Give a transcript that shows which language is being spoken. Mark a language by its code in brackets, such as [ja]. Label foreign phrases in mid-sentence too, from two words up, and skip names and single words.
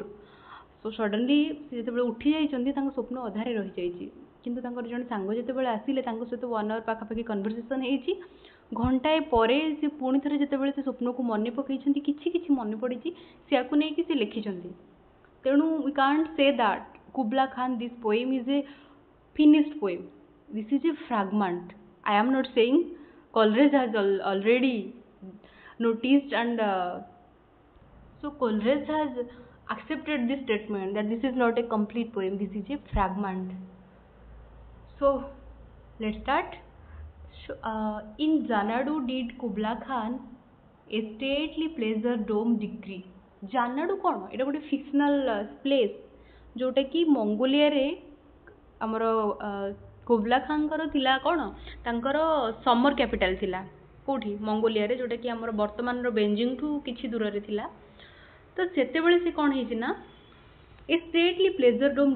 [en] so suddenly [or] ସେ ଯେତେବେଳେ ଉଠି ଯାଇଛନ୍ତି ତାଙ୍କ ସ୍ୱପ୍ନ ଅଧାରେ ରହିଯାଇଛି କିନ୍ତୁ ତାଙ୍କର ଜଣେ ସାଙ୍ଗ ଯେତେବେଳେ ଆସିଲେ ତାଙ୍କ ସହିତ 1 ଆୱାର ପାଖାପାଖି କନଭରସେସନ୍ ହେଇଛି ଘଣ୍ଟାଏ ପରେ ସେ ପୁଣି ଥରେ ଯେତେବେଳେ ସେ ସ୍ୱପ୍ନକୁ ମନେ ପକାଇଛନ୍ତି କିଛି କିଛି ମନେ ପଡ଼ିଛି ସେୟାକୁ ନେଇକି ସେ ଲେଖିଛନ୍ତି ତେଣୁ [en] we can't say that Kubla Khan this poem is a finished poem this is a fragment I am not saying Coleridge has already noticed and so Coleridge has accepted this statement that this is not a complete poem, this is a fragment. So let's start. In Xanadu did Kubla Khan a stately pleasure dome decree. [or] Xanadu କ'ଣ ଏଇଟା ଗୋଟେ [en] fictional place [or] ଯେଉଁଟାକି ମଙ୍ଗୋଲିଆରେ ଆମର କୁବଲା ଖାନଙ୍କର ଥିଲା କ'ଣ ତାଙ୍କର [en] summer capital [or] ଥିଲା କେଉଁଠି ମଙ୍ଗୋଲିଆରେ ଯେଉଁଟାକି ଆମର ବର୍ତ୍ତମାନର ବେଞ୍ଜିଂଠୁ କିଛି ଦୂରରେ ଥିଲା ତ ସେତେବେଳେ ସେ କ'ଣ ହେଇଛି ନା [en] a stately pleasure dome